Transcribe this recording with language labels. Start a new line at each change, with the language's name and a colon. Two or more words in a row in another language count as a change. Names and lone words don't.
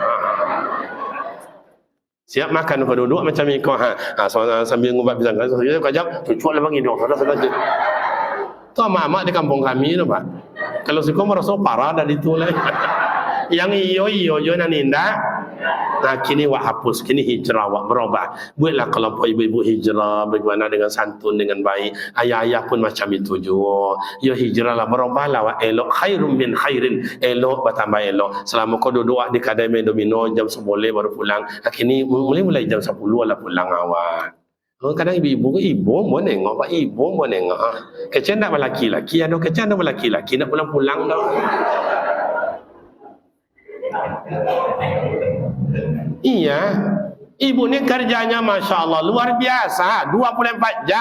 Minangkabau: Siap makan kau duduk macam ikut, sambil ngubah pisang, kajak, cucuk lah bang hidung, saja. Tu amak-amak di kampung kami tu pak, kalau suka merasa parah dari itu lah. Yang iyo nak nindak. Nah kini wak hapus, kini hijrah wak berubah.
Indonesian: Buatlah kelompok ibu-ibu hijrah, bagaimana dengan santun, dengan baik. Ayah-ayah pun macam itu juga.
Minangkabau: Ya hijrahlah, berubahlah wak elok.
Arabic: خير من خير,
Minangkabau: elok bertambah elok.
Indonesian: Selama kau duduk di kedai domino jam 10 baru pulang. Kini mulai jam 10 lah pulang awak. Kadang ibu mau nengok, pak ibu mau nengok.
Minangkabau: Kecil nak laki-laki, ada kecil nak laki-laki nak pulang-pulang dah.
Indonesian: Iya, ibu ni kerjanya
Arabic: ما شاء الله
Indonesian: luar biasa, 24 jam.